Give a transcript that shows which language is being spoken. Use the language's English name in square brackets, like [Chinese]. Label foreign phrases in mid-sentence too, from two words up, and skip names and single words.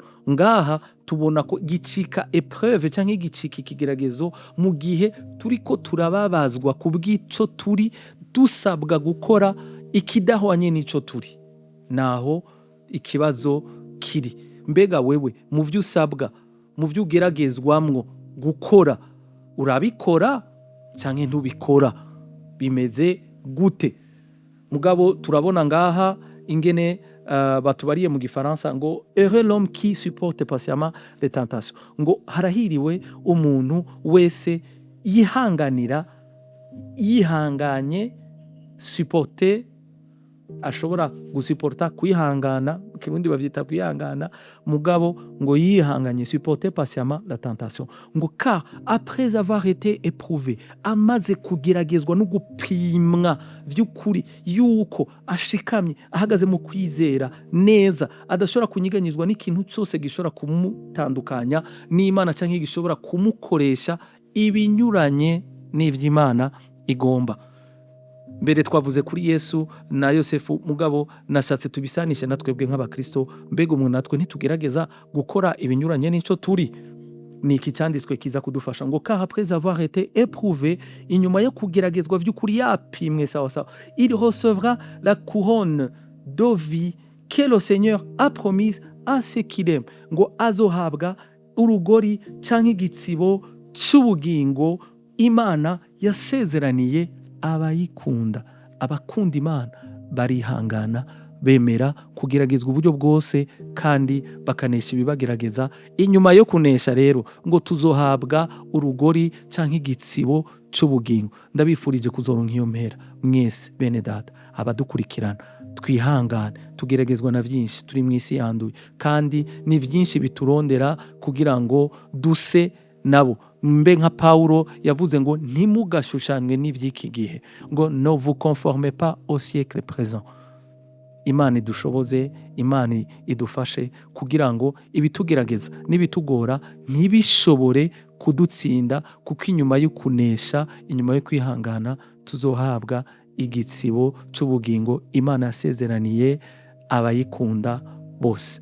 [Rundi] Ngaha tubona ko gicika épreuve canke gicika ikigeragezo mu gihe turiko turababazwa kubw'ico turi dusabwa gukora ikidahwanye n'ico turi, naho ikibazo kiri. Mbega wewe mu vyo usabwa, mu vyo ugeragezwamwo gukora, urabikora canke ntubikora? Bimeze gute? Mugabo turabona ngaha ingene batubariye mu Gifaransa ngo [French] heureux l'homme qui supporte patiemment les tentations, [Rundi] ngo harahiriwe umuntu wese yihanganye, supporter, ashobora gusuporta, kwihangana, kirundi bavyita kwihangana, mugabo ngo yihanganye, [French] supporter patiemment la tentation. Ngo car après avoir été éprouvé, [Rundi] amaze kugeragezwa no gupimwa vy'ukuri yuko ashikamye, ahagaze mu kwizera neza, adashobora kunyiganyizwa n'ikintu cyose gishobora kumutandukanya n'Imana canke gishobora kumukoresha ibinyuranye n'ivy'Imana igomba. Mbere twavuze kuri Yesu na Yosefu, mugabo nashatse tubisanisha natwebwe nk'abakristo. Mbega umuntu natwe ntitugerageza gukora ibinyuranye n'ico turi? Ni iki cyanditswe kiza kudufasha ngo [French] car après avoir été éprouvé, [Rundi] inyuma yo kugeragezwa vy'ukuri yapimwe [Swahili] sawa sawa, [French] il recevra la couronne de vie que le Seigneur a promise à ceux qui l'aiment. [Rundi] Ngo azohabwa urugori canke igitsibo c'ubugingo Imana yasezeraniye abayikunda. Abakunda Imana barihangana, bemera kugeragezwa uburyo bwose, kandi bakanesha ibibagerageza. Inyuma yo kunesha rero ngo tuzohabwa urugori canke igitsibo c'ubugingo. Ndabifurije kuzoronka iyo mpera mwese bene data, abadukurikirana. Twihangane, tugeragezwa na vyinshi, turi mu isi yanduye, kandi ni vyinshi biturondera kugira ngo duse nabo. Mbe nka Paulo yavuze ngo ntimugashushanwe n'ivy'iki gihe, ngo [French] ne vous conformez pas au siècle présent. [Rundi] Imana idushoboze, Imana idufashe kugira ngo ibitugerageza n'ibitugora ntibishobore kudutsinda, kuko inyuma yo kunesha, inyuma yo kwihangana, tuzohabwa igitsibo c'ubugingo Imana yasezeraniye abayikunda bose.